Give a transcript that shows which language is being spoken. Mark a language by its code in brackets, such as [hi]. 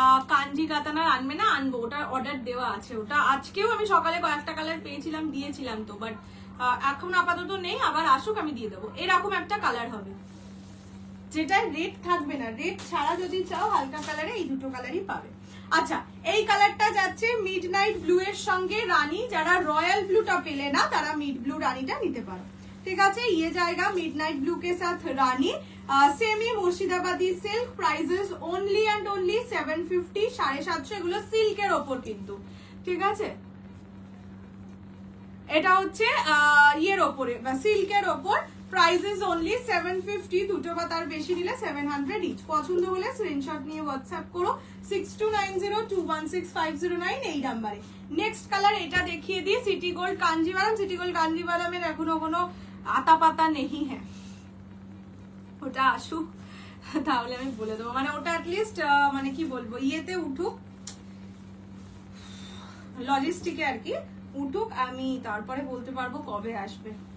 [bn] কাঞ্জি কাতানার আনবে না? আনবো, ওটার অর্ডার দেওয়া আছে। ওটা আজকেও আমি সকালে কয়েকটা কালার পেয়েছিলাম, দিয়েছিলাম তো, বাট এখন আপাতত নেই, আবার আসুক আমি দিয়ে দেবো। এরকম একটা কালার হবে যেটা রেড থাকবে না, রেড ছাড়া যদি চাও হালকা কালারে এই দুটো কালারই পাবে। আচ্ছা, এই কালারটা যাচ্ছে মিড নাইট ব্লু এর সঙ্গে রানী। যারা রয়্যাল ব্লুটা পেলে না তারা মিড ব্লু রানীটা নিতে পারো, ঠিক আছে। [hi] ये जाएगा मिडनाइट ब्लू के साथ रानी, semi मुर्शिदाबादी silk, [en] prices only and only [hi] 750, 750। [bn] এগুলো সিল্কের ওপর কিন্তু, ঠিক আছে। এটা হচ্ছে ইয়ের ওপরে বা সিল্কের ওপর, [en] price is only [bn] 750, দুটো বা তার বেশি নিলে 700 ইচ। পছন্দ হলে স্ক্রিনশট নিয়ে হোয়াটসঅ্যাপ করো 6290216509 এই নাম্বারে। নেক্সট কালার এটা দেখিয়ে দিই, city gold Kanjivaram. City gold কাঞ্জিভারামের এখনো কোনো আতা পাতা নেই, হ্যাঁ ওটা আসুক তাহলে আমি বলে দেবো, মানে ওটা অ্যাটলিস্ট মানে কি বলবো ইয়েতে উঠুক, লজিস্টিকে আর কি উঠুক, আমি তারপরে বলতে পারবো কবে আসবে।